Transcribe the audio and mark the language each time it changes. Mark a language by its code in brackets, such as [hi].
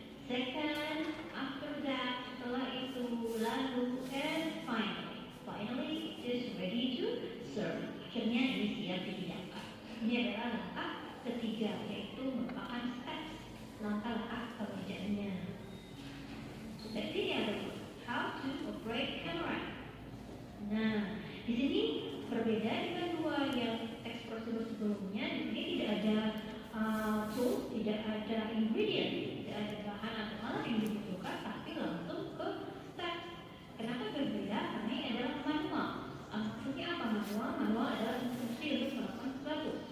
[en] Second, after that, setelah itu, lalu, and finally, it is ready to serve. [id] Akhirnya ini siap dihidangkan. Ini adalah langkah ketiga, yaitu merupakan steps, langkah-langkah pengerjaannya. [en] Let's see how to operate camera. [id] Nah, di sini berbeda dengan dua yang teks prosedur sebelumnya. Di sini tidak ada tools, tidak ada ingredient, tidak ada bahan atau alat yang dibutuhkan, tapi langsung ke steps. Kenapa berbeda? Karena ini adalah manual. Maksudnya apa manual? Manual adalah instruksi untuk melakukan sesuatu.